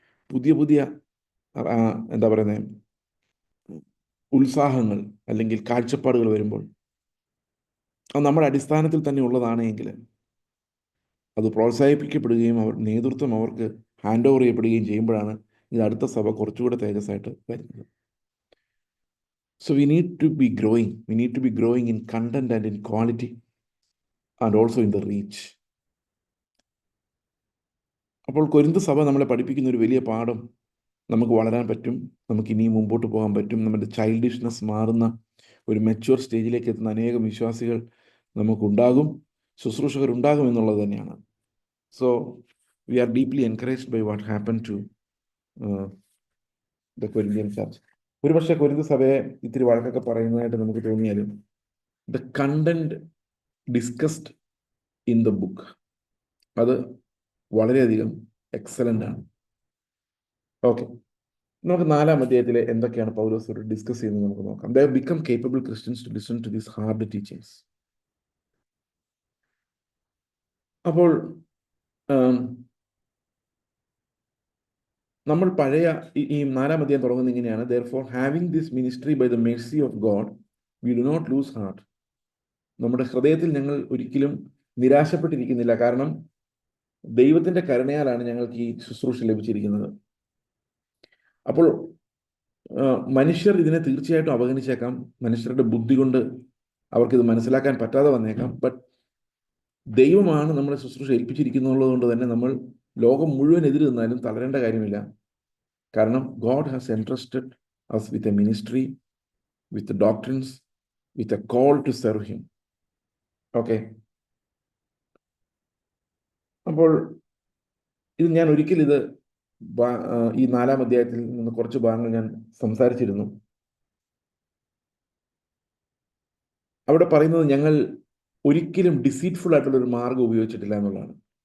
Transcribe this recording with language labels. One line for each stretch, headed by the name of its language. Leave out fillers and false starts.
Malayalam: പുതിയ എന്താ പറയുന്നത്, ഉത്സാഹങ്ങൾ അല്ലെങ്കിൽ കാഴ്ചപ്പാടുകൾ വരുമ്പോൾ അത് നമ്മുടെ അടിസ്ഥാനത്തിൽ തന്നെ ഉള്ളതാണെങ്കിൽ അത് പ്രോത്സാഹിപ്പിക്കപ്പെടുകയും നേതൃത്വം അവർക്ക് ഹാൻഡ് ഓവർ ചെയ്യപ്പെടുകയും ചെയ്യുമ്പോഴാണ് ഇത് അടുത്ത സഭ കുറച്ചുകൂടെ തേജസ്സായിട്ട് വരുന്നത്.
English: So we need to be growing. We need to be growing in content and in quality and also in the reach.
Malayalam: അപ്പോൾ കൊരിന്ത് സഭ നമ്മളെ പഠിപ്പിക്കുന്ന ഒരു വലിയ പാഠം, നമുക്ക് വളരാൻ പറ്റും, നമുക്ക് ഇനിയും മുമ്പോട്ട് പോകാൻ പറ്റും. നമ്മുടെ ചൈൽഡിഷ്നെസ് മാറുന്ന ഒരു മെച്യൂർ സ്റ്റേജിലേക്ക് എത്തുന്ന അനേകം വിശ്വാസികൾ നമുക്കുണ്ടാകും, ശുശ്രൂഷകരുണ്ടാകും എന്നുള്ളത് തന്നെയാണ്.
English: So we are deeply encouraged by what happen to the Corinthian church.
Malayalam: ഒരുപക്ഷെ കൊരിന്ത് സഭയെ ഇത്തിരി വഴക്കൊക്കെ പറയുന്നതായിട്ട് നമുക്ക് തോന്നിയാലും
English: the content discussed in the book
Malayalam: അത് വളരെയധികം എക്സലൻ്റ് ആണ്. ഓക്കെ, നമുക്ക് 4-ാം അധ്യായത്തിലെ എന്തൊക്കെയാണ് പൗലോസ് ഡിസ്കസ് ചെയ്യുന്നത് നമുക്ക് നോക്കാം.
English: They become capable Christians to listen to these hard teachings.
Malayalam: അപ്പോൾ നമ്മൾ പഴയ ഈ 4-ാം അധ്യായം തുടങ്ങുന്നത് ഇങ്ങനെയാണ്:
English: therefore having this ministry by the mercy of God we do not lose heart.
Malayalam: നമ്മുടെ ഹൃദയത്തിൽ ഞങ്ങൾ ഒരിക്കലും നിരാശപ്പെട്ടിരിക്കുന്നില്ല, കാരണം ദൈവത്തിന്റെ കരുണയാലാണ് ഞങ്ങൾക്ക് ഈ ശുശ്രൂഷ ലഭിച്ചിരിക്കുന്നത്. അപ്പോൾ മനുഷ്യർ ഇതിനെ തീർച്ചയായിട്ടും അവഗണിച്ചേക്കാം, മനുഷ്യരുടെ ബുദ്ധി കൊണ്ട് അവർക്കിത് മനസ്സിലാക്കാൻ പറ്റാതെ വന്നേക്കാം. ബട്ട് ദൈവമാണ് നമ്മളെ ശുശ്രൂഷ ഏൽപ്പിച്ചിരിക്കുന്നുള്ളത് കൊണ്ട് തന്നെ നമ്മൾ ലോകം മുഴുവൻ എതിര് നിന്നാലും തളരേണ്ട കാര്യമില്ല. കാരണം
English: God has entrusted us with a ministry, with the doctrines, with a call to serve him.
Malayalam: Okay, അപ്പോൾ ഇത് ഞാൻ ഒരിക്കൽ ഈ 4-ാം അധ്യായത്തിൽ നിന്ന് കുറച്ച് ഭാഗങ്ങൾ ഞാൻ സംസാരിച്ചിരുന്നു. അവിടെ പറയുന്നത് ഞങ്ങൾ ഒരിക്കലും ഡിസീറ്റ്ഫുൾ ആയിട്ടുള്ള ഒരു മാർഗം ഉപയോഗിച്ചിട്ടില്ല എന്നുള്ളതാണ്.